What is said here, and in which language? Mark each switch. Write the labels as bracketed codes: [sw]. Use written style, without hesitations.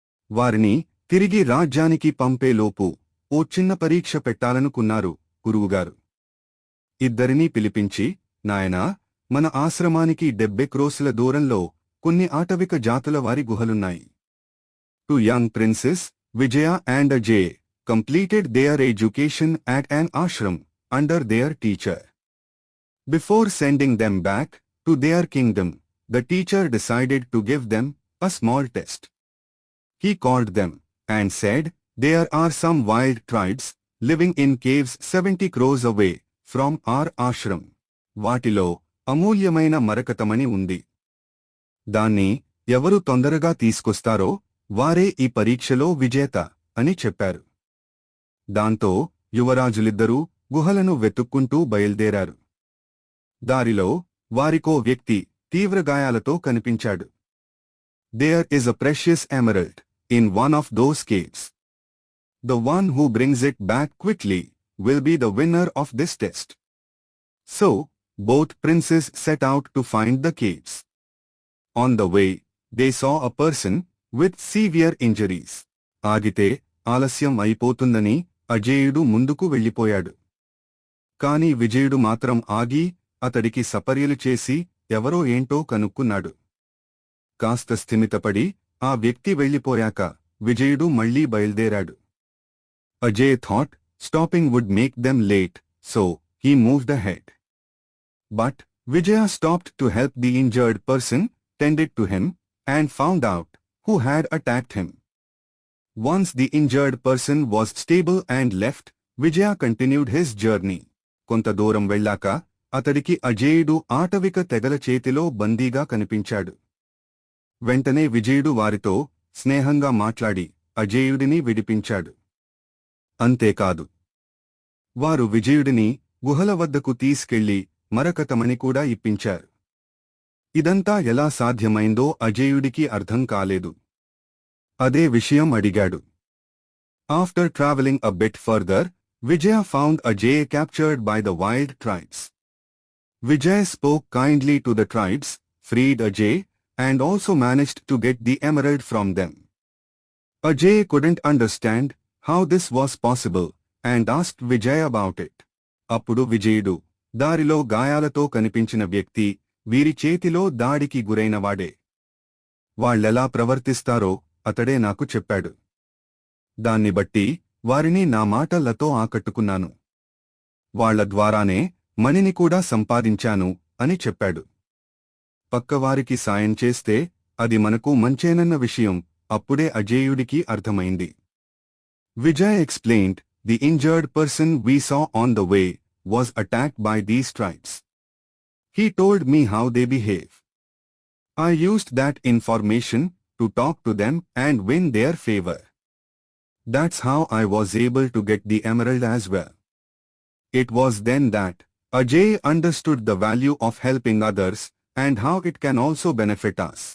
[te] వారిని తిరిగి రాజ్యానికి పంపేలోపు ఓ చిన్న పరీక్ష పెట్టాలనుకున్నారు గురువుగారు. ఇద్దరినీ పిలిపించి, నాయనా, మన ఆశ్రమానికి 70 క్రోసుల దూరంలో కొన్ని ఆటవిక జాతుల వారి గుహలున్నాయి. [en] 2 young princes, Vijaya and Ajay, completed their education at an ashram under their teacher. Before sending them back to their kingdom, the teacher decided to give them a small test. He called them and said, "There are some wild tribes living in caves 70 crores away from our ashram. [te] వాటిలో అమూల్యమైన మరకతమణి ఉంది. దాన్ని ఎవరు తొందరగా తీసుకొస్తారో వారే ఈ పరీక్షలో విజేత అని చెప్పారు. దాంతో యువరాజులిద్దరూ గుహలను వెతుక్కుంటూ బయల్దేరారు. దారిలో వారికో వ్యక్తి తీవ్రగాయాలతో కనిపించాడు. [en] "There is a precious emerald in one of those caves. The one who brings it back quickly will be the winner of this test." So, both princes set out to find the caves. On the way, they saw a person with severe injuries. [te] ఆగితే ఆలస్యం అయిపోతుందని అజేయుడు ముందుకు వెళ్ళిపోయాడు. కాని విజయుడు మాత్రం ఆగి అతడికి సపర్యలు చేసి ఎవరో ఏంటో కనుక్కున్నాడు. కాస్త స్థిమితపడి ఆ వ్యక్తి వెళ్ళిపోయాక విజయుడు మళ్లీ బయల్దేరాడు. [en] Ajay thought stopping would make them late, so he moved ahead. But Vijaya stopped to help the injured person, tended to him, and found out who had attacked him. Once the injured person was stable and left, Vijaya continued his journey. [te] కొంత దూరం వెళ్ళాక అతడికి అజేయుడు ఆటవిక తెగల చేతిలో బందీగా కనిపించాడు. వెంటనే విజయుడు వారితో స్నేహంగా మాట్లాడి అజేయుడిని విడిపించాడు. అంతేకాదు, వారు విజయుడిని గుహల వద్దకు తీసుకెళ్లి మరకతమణి కూడా ఇప్పించారు. ఇదంతా ఎలా సాధ్యమైందో అజేయుడికి అర్థం కాలేదు. అదే విషయం అడిగాడు. [en] After traveling a bit further, Vijaya found Ajay captured by the wild tribes. Vijay spoke kindly to the tribes, freed Ajay, and also managed to get the emerald from them. Ajay couldn't understand how this was possible and asked Vijay about it. [te] అప్పుడు విజయుడు, దారిలో గాయాలతో కనిపించిన వ్యక్తి వీరి చేతిలో దాడికి గురైనవాడే. వాళ్ళెలా ప్రవర్తిస్తారో అతడే నాకు చెప్పాడు. దాన్ని బట్టి వారిని నా మాటలతో ఆకట్టుకున్నాను. వాళ్ల ద్వారానే మణిని కూడా సంపాదించాను అని చెప్పాడు. పక్కవారికి సాయం చేస్తే అది మనకు మంచేనన్న విషయం అప్పుడే అజేయుడికి అర్థమైంది. [en] Vijay explained, "The injured person we saw on the way was attacked by these tribes. He told me how they behave. I used that information to talk to them and win their favor. That's how I was able to get the emerald as well." It was then that Ajay understood the value of helping others and how it can also benefit us.